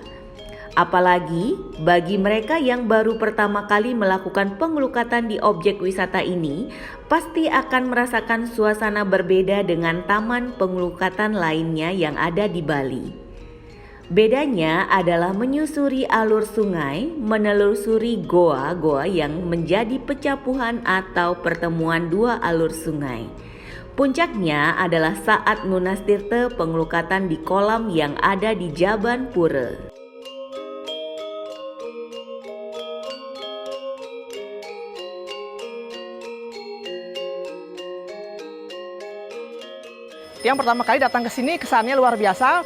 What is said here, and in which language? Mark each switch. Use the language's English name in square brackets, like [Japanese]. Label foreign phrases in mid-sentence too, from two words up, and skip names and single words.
[Indonesian] Apalagi bagi mereka yang baru pertama kali melakukan pengelukatan di objek wisata ini, pasti akan merasakan suasana berbeda dengan taman pengelukatan lainnya yang ada di Bali. Bedanya adalah menyusuri alur sungai, menelusuri goa-goa yang menjadi pecapuhan atau pertemuan dua alur sungai. Puncaknya adalah saat [Balinese] nunas tirta pengelukatan [Indonesian] di kolam yang ada di Jaban Pura. Yang pertama kali datang ke sini kesannya luar biasa.